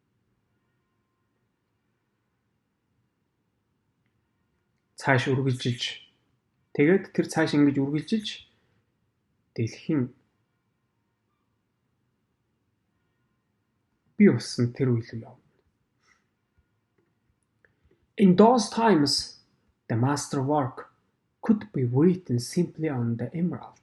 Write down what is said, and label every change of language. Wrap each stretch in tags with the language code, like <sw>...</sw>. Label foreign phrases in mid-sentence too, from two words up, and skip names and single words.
<mn>Цааш үргэлжилж тэгээд тэр цааш ингэж үргэлжилж дэлхийн бий болсон тэр үйл явна.</mn> <en>In those times, the masterwork could be written simply on the emerald.</en>